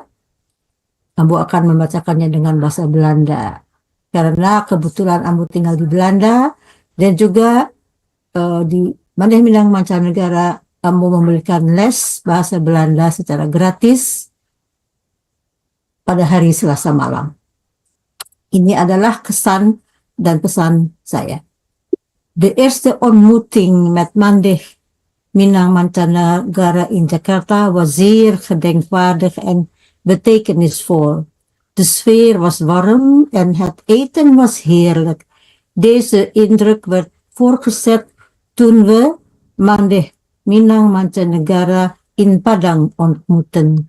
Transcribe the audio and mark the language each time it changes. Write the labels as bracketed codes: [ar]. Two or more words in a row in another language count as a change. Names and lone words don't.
[id] Ambo akan membacakannya dengan bahasa Belanda karena kebetulan Ambo tinggal di Belanda dan juga di Mandeh Minang Mancanegara Ambo memberikan les bahasa Belanda secara gratis pada hari Selasa malam. Ini adalah kesan dan pesan saya. [nl] De eerste ontmoeting met Mandeh Minang Mancanegara in Jakarta was zeer gedenkwaardig en betekenisvol. De sfeer was warm en het eten was heerlijk. Deze indruk werd voortgezet toen we Mandeh Minang Mancanegara in Padang ontmoetten.